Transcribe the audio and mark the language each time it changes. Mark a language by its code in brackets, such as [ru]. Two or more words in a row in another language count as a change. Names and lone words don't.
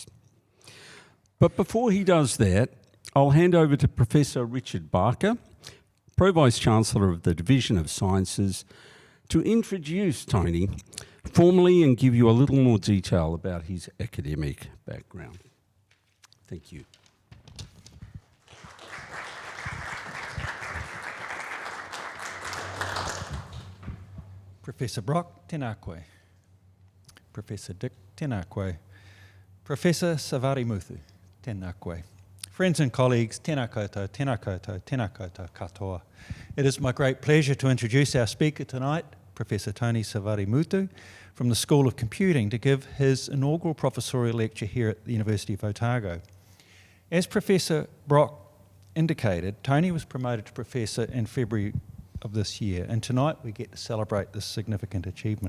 [en] But before he does that, I'll hand over to Professor Richard Barker, Pro-Vice-Chancellor of the Division of Sciences, to introduce Tony formally and give you a little more detail about his academic background. Thank you. Professor Brock, [mi] tēnā koe. Professor Dick, tēnā koe. Professor Savarimuthu, tēnā koe. [en] Friends and colleagues, [mi] tēnā koutou, tēnā koutou, tēnā koutou katoa. [en] It is my great pleasure to introduce our speaker tonight, Professor Tony Savarimuthu, from the School of Computing, to give his inaugural professorial lecture here at the University of Otago. As Professor Brock indicated, Tony was promoted to professor in February of this year, and tonight we get to celebrate this significant achievement.